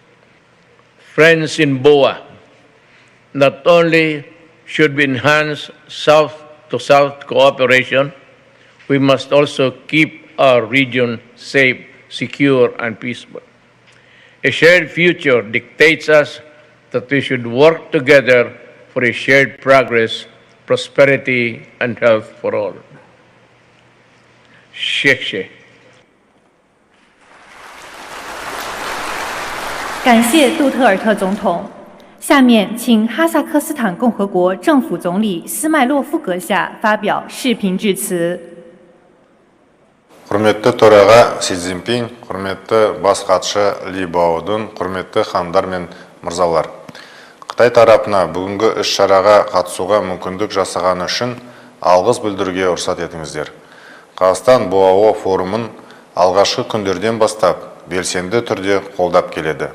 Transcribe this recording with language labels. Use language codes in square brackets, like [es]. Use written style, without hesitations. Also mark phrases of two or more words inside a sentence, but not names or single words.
[en] Friends in BOA, not only should we enhance South-to-South cooperation, we must also keep our region safe, secure, and peaceful. A shared future dictates us that we should work together for a shared progress, prosperity, and health for all. Sheikh. [zh] 感谢杜特尔特总统。下面请哈萨克斯坦共和国政府总理斯迈洛夫阁下发表视频致辞。 [kk] Құрметті төраға Си Цзиньпин, құрметті бас хатшы Ли Баодун, құрметті хандар мен мырзалар. Қытай тарапына бүгінгі іс-шараға қатысуға мүмкіндік жасаған үшін алғыс білдіруге рұқсат етіңіздер. Қазақстан БОАО форумын алғашқы күндерден бастап белсенді түрде қолдап келеді.